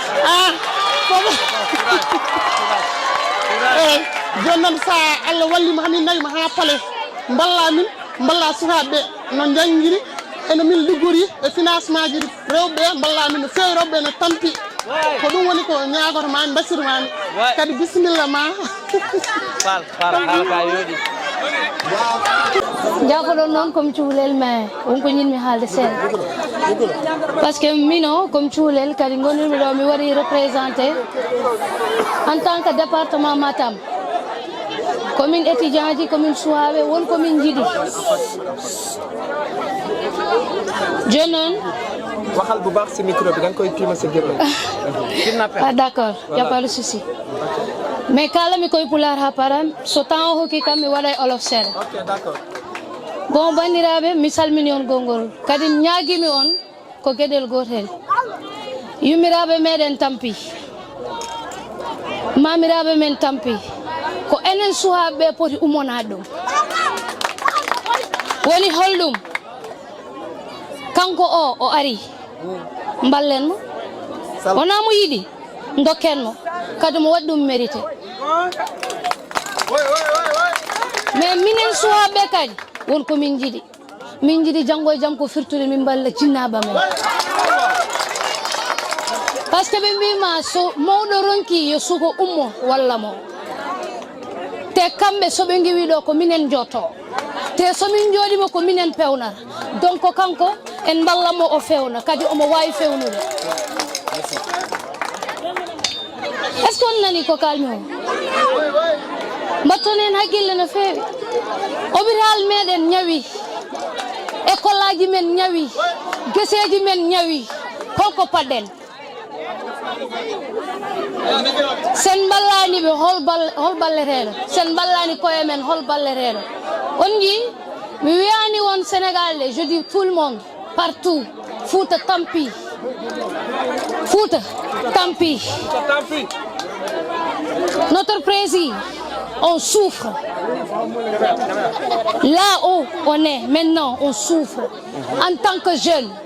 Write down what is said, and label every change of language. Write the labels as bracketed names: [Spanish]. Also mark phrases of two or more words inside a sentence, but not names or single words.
[Fula] eyyi joni noon sa Allah wallima hamin nawima ha paale balla sukaɓeɓe no jangguiri eno min liggori e financement ji rewɓe ballamin no fewi rewɓe no tampi ko ɗum woni ko ñagoto mami basirmami kadi bisimilla ma jafoɗon noon comme cuulel mais wonko ñinmi haalde seeɗa par ce que mino comme cuulel kadi gonirmi ɗo mi wari [French] représenté en tant que département Matam commune étudiant [Fula] ji commune Souaɓe won commune jiɗi joni noon [Wolof] waxal bu baax ci micro bi dang koy tiima sa gémmiñ [French] ah d'accord y a pas de souci [Fula] mais kalami koye pular ha param so temps o hokki kam mi waɗay olof seeɗa [French] ok d'accord [Fula] bon bandiraɓe mi salmini on gongol kadi ñaguimi on ko gueɗel gotel yummiraɓe meɗen tampi mamiraɓe men tampi ko enen suhaɓeɓe poti ummonade ɗum woni holɗum kanko o ari ballenmo wona mo yiɗi dokkenmo kadi mo waɗi ɗum mérité mais minen suhaɓeɓe kadi wonko min jiiɗi janggo e jaam ko firtude min balla jinnaɓe men [French] par ce que [Fula] ɓe mbima so mawɗo ronki yo suko ummo walla mo te kamɓe soɓe gewi ɗo ko minen jotto te somin joɗima ko minen pewnata donc kanko en ballanmo o fewna kadi omo wawi fewnude [French] est ce que on [Fula] nani ko kalmi o mbatton hen haqqille no fewi hôpital meɗen ñawi école aji men ñawi gueseji men ñawi holko paɗɗen sen ballani ɓe hol balleteɗo sen ballani koye men hol balleteɗo on ji mi wiyani won Sénégal [French] le je dis tout le monde partout Fouta tampi notre président on souffre là où on est maintenant on souffre en tant que jeune.